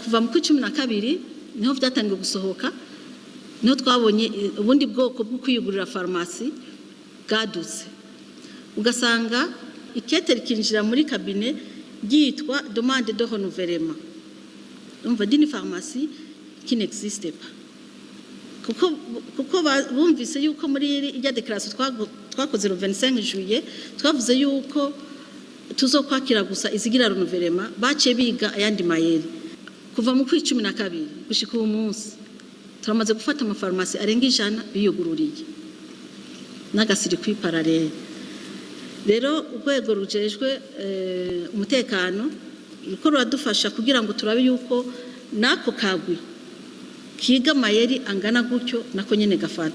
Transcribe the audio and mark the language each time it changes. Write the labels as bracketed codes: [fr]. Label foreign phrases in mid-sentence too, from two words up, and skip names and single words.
[rn] kuva mu 12 niho byatangiye gusohoka, niho twabonye ubundi bwoko bwo kwiyugurira farumasi bwadutse. Ugasanga ikete rikinjira muri kabine ryitwa [fr] demande de renouvellement. [rn] Umva dini [fr] pharmacie qui n'existe pas. [rn] Kuko bumvise yuko muri ijya declaration twakoze [fr] le 25 juillet [rn] twavuze yuko tuzokwakira gusa izigira renouvellement, bace biga ayandi mayeri. Kuva mu 12 gushika uyu munsi turamaze gufata amafarumasi arenga 100 biyugururiye n'agasiri kwi parallel. Rero urwego rujejwe umutekano ruko ruradufasha kugira ngo turabe yuko nako kagwi kiga mayeri angana gutyo nako nyene gafatwa.